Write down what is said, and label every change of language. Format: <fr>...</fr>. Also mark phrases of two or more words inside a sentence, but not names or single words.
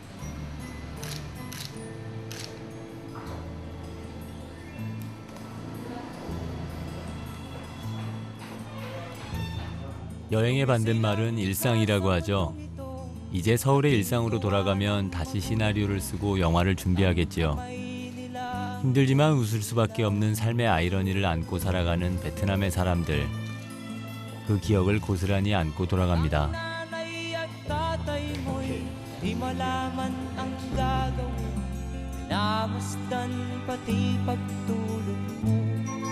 <ko>여행의 반대말은 일상이라고 하죠. 이제 서울의 일상으로 돌아가면 다시 시나리오를 쓰고 영화를 준비하겠지요. 힘들지만 웃을 수밖에 없는 삶의 아이러니를 안고 살아가는 베트남의 사람들. 그 기억을 고스란히 안고 돌아갑니다.</ko> <tl>Di malaman ang gagawin, namasdan pati pagtulog mo.</tl>